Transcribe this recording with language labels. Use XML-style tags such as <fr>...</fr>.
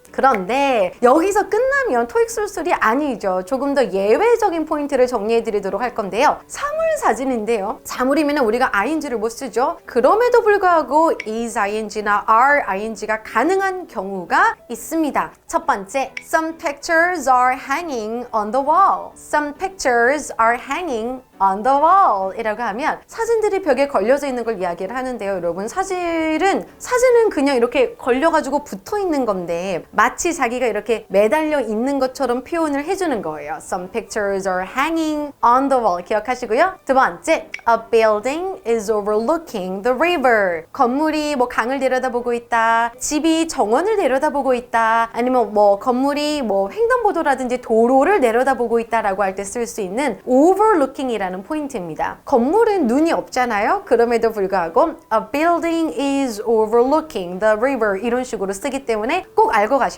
<ko>그런데 여기서 끝나면 토익 술술이 아니죠. 조금 더 예외적인 포인트를 정리해 드리도록 할 건데요. 사물 사진인데요. 사물이면 우리가 ing를 못 쓰죠. 그럼에도 불구하고 is ing나 are ing가 가능한 경우가 있습니다. 첫 번째,</ko> <en>some pictures are hanging on the wall. Some pictures are hanging on the wall</en> <ko>이라고 하면 사진들이 벽에 걸려져 있는 걸 이야기를 하는데요. 여러분, 사진은 그냥 이렇게 걸려가지고 붙어 있는 건데 마치 자기가 이렇게 매달려 있는 것처럼 표현을 해주는 거예요.</ko> <en>Some pictures are hanging on the wall</en> <ko>기억하시고요. 두 번째,</ko> <en>a building is overlooking the river.</en> <ko>건물이 뭐 강을 내려다보고 있다, 집이 정원을 내려다보고 있다, 아니면 뭐 건물이 뭐 횡단보도라든지 도로를 내려다보고 있다라고 할 때 쓸 수 있는 overlooking이라는 포인트입니다. 건물은 눈이 없잖아요. 그럼에도 불구하고</ko> <en>a building is overlooking the river</en> <ko>이런 식으로 쓰기 때문에 꼭 알고 가셔야</ko>